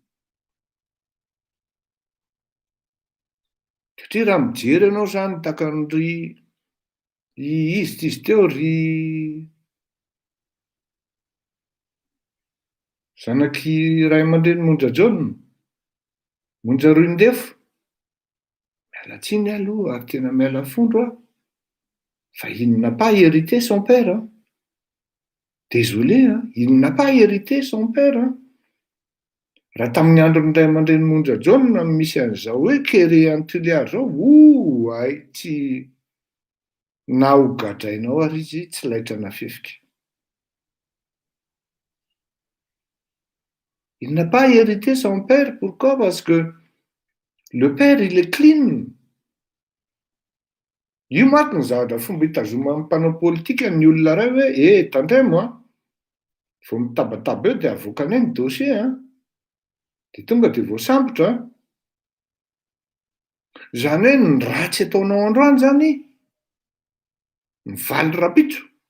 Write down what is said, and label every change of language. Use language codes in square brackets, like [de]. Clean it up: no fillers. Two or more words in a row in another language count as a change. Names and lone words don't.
[mg] Satria raha mijery ianao izany takan'ry izy teo ry zanaky ray aman-dreny Monja Jaune, Monja Roindefo. Miala tsiny aloha ary tena miala fondro aho. [fr] Fa il n'a pas hérité son père. Désolé, il n'a pas hérité son père. [mg] Raha tamin'ny andron'ny ray aman-dreny Monja Jaune misy an'izao hoe kere an'ny Toliara zao, ay tsy nahogadrainao ary izy tsy laitra nafefika. [fr] Il n'a pas hérité son père. Pourquoi? Parce que le père, il est clean. [mg] Io manko ny zavatra fomba hitazoman'ny mpanao politika ny olona ray hoe tandremo vao mitabataba eo dia avoakany ny dossier dia tonga dia voasambotra. Izany hoe ny ratsy ataonao androany zany mivaly rapitso.